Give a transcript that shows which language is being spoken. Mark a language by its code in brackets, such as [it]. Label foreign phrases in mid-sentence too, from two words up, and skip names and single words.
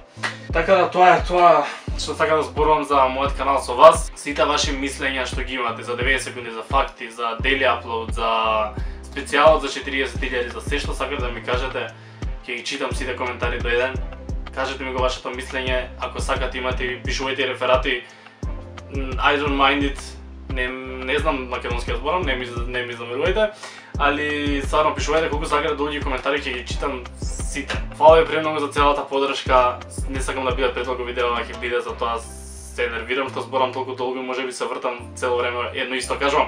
[mk] Така да тоа е тоа што сакам да зборувам за мојот канал со вас. Сите ваши мислења што ги имате за 90 секунди, за факти, за [en] daily upload, [mk] за специјалот за 40.000, за се што сакате да ми кажете, ќе ги читам сите коментари до еден. Кажете ми го вашето мислење, ако сакате имате пишувајте реферати. [en] I don't mind it. [mk] Не знам македонски зборам, не ми замерувајте, али стварно пишувајте колку сакате долги коментари, ќе ги читам сите. Фала ви премногу за целата поддршка. Не сакам да биде предолго видео, а ќе биде, затоа се нервирам што зборам толку долго, можеби се вртам цело време едно исто кажувам.